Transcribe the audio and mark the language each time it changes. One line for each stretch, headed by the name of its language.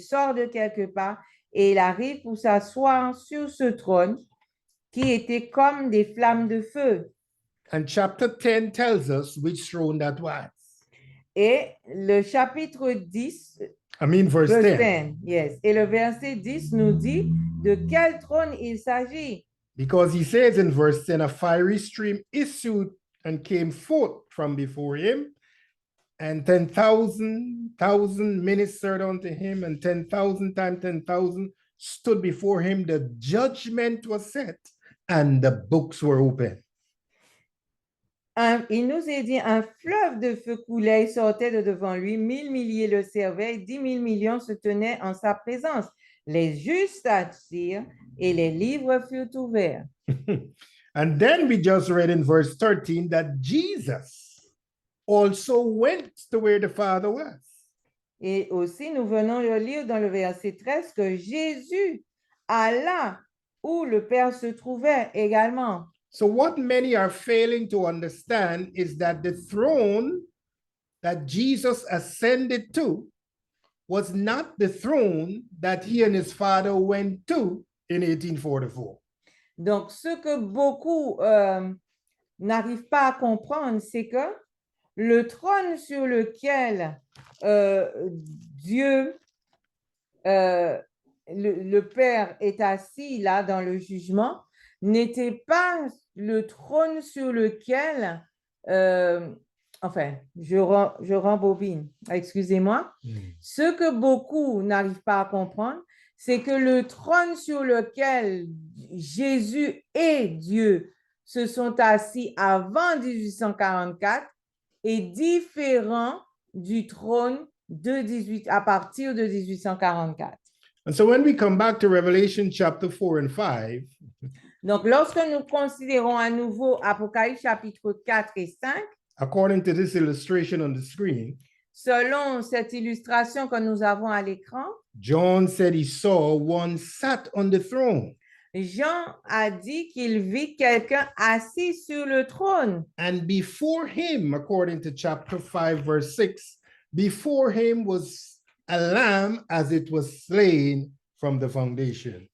French: Il sort de quelque part et il arrive pour s'asseoir sur ce trône qui était comme des flammes de feu.
English: And chapter 10 tells us which throne that was.
French: Et le chapitre 10,
English: Verse 10. 10, yes.
French: Et le verset 10 nous dit de quel trône il s'agit.
English: Because he says in verse 10, a fiery stream issued and came forth from before him, and 10,000 ministered unto him, and 10,000 times 10,000 stood before him. The judgment was set, and the books were open.
French: Il nous est dit, un fleuve de feu coulait et sortait de devant lui, 1000 milliers le servaient, 10 000 millions se tenaient en sa présence. Les justes s'assirent et les livres furent ouverts.
English: And then we just read in verse 13 that Jesus also went to where the Father was.
French: Et aussi, nous venons de lire dans le verset 13 que Jésus alla où le Père se trouvait également.
English: So what many are failing to understand is that the throne that Jesus ascended to was not the throne that he and his Father went to in 1844.
French: Donc, ce que beaucoup n'arrivent pas à comprendre, c'est que le trône sur lequel Dieu, le Père est assis là dans le jugement, n'était pas le trône sur lequel, enfin, je rembobine, excusez-moi. Ce que beaucoup n'arrivent pas à comprendre, c'est que le trône sur lequel Jésus et Dieu se sont assis avant 1844 est différent du trône à partir de 1844.
English: And so when we come back to Revelation chapter 4 and 5,
French: donc, lorsque nous considérons à nouveau Apocalypse chapitre 4 et 5,
English: according to this illustration on the screen,
French: selon cette illustration que nous avons à l'écran,
English: John said he saw one sat on the throne.
French: Jean a dit qu'il vit quelqu'un assis sur le trône.
English: And before him, according to chapter 5, verse 6, before him was a lamb as it was slain from the foundation.